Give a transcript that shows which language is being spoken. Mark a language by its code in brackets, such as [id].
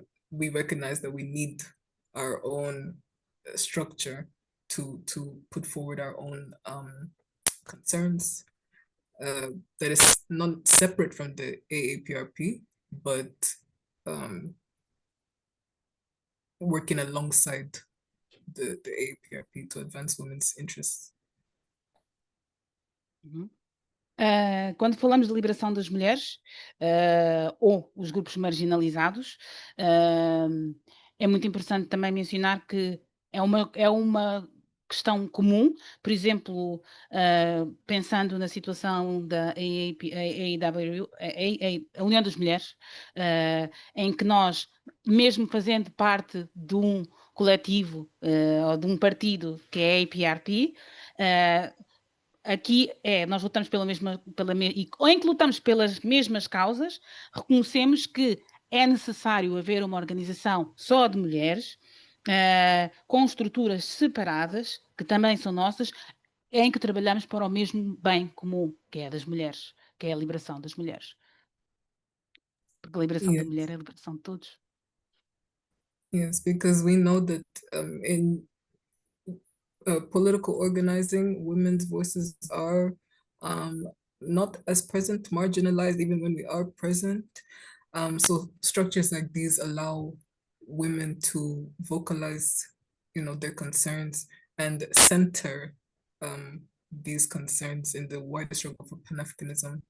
[en] we recognize that we need our own structure to put forward our own concerns that is not separate from the AAPRP, but working alongside the AAPRP to advance women's interests. [pt] Quando falamos de liberação das mulheres ou os grupos marginalizados, é muito importante também mencionar que é uma questão comum, por exemplo, pensando na situação da AAWRU, a União das Mulheres, em que nós, mesmo fazendo parte de um coletivo ou de um partido que é a APRP, aqui nós lutamos em que lutamos pelas mesmas causas, reconhecemos que é necessário haver uma organização só de mulheres, com estruturas separadas, que também são nossas, em que trabalhamos para o mesmo bem comum, que é das mulheres, que é a liberação das mulheres. Porque a liberação da mulher é a liberação de todos. [en] Yes, because we know that in political organizing, women's voices are not as present, marginalized, even when we are present. So structures like these allow women to vocalize, their concerns and center these concerns in the wider struggle for Pan-Africanism.